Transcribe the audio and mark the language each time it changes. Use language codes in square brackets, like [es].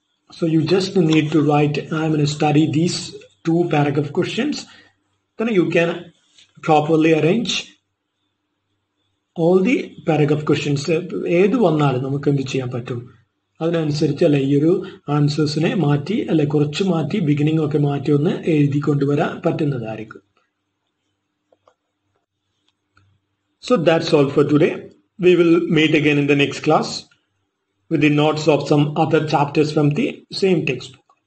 [en] So you just need to write, I'm going to study these 2 paragraph questions. Then you can properly arrange all the paragraph questions. [ml] ഏത് വന്നാലും നമുക്ക് എന്ത് ചെയ്യാൻ പറ്റും, അതിനനുസരിച്ച് അല്ലെ ഈ ഒരു ആൻസേഴ്സിനെ മാറ്റി അല്ലെ കുറച്ച് മാറ്റി ബിഗിനിങ് ഒക്കെ മാറ്റി ഒന്ന് എഴുതി കൊണ്ടുവരാൻ പറ്റുന്നതായിരിക്കും. [en] So that's all for today. We will meet again in the next class with the notes of some other chapters from the same textbook.